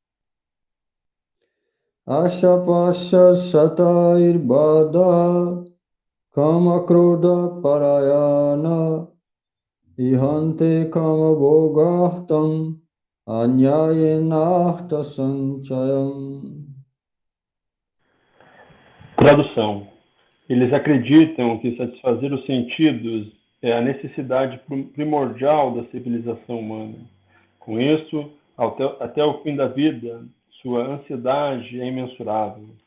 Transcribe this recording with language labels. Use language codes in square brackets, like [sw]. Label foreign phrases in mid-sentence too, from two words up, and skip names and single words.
[sa] आशापाश शतैर्बद्धा काम क्रोध परायणा ईहन्ते काम भोगार्थम् अन्यायेनार्थ सञ्चयम्. [pt] Tradução. Eles acreditam que satisfazer os sentidos é a necessidade primordial da civilização humana. Com isso, até o fim da vida, sua ansiedade é imensurável.